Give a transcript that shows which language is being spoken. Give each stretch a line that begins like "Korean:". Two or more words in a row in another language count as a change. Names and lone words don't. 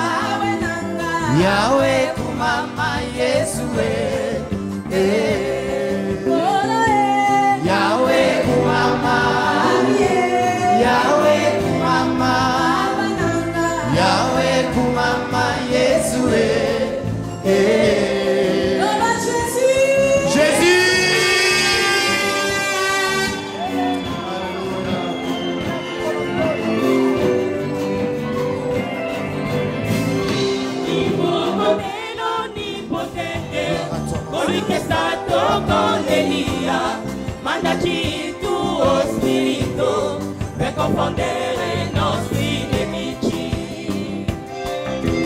Lingala: Yahweh kumama, Yesu Yahweh kumama, Yahweh kumama, Yahweh kumama, Yesu Jésus.
Italian: Colui che è stato con Elia, mandaci il tuo spirito per confondere i nostri nemici.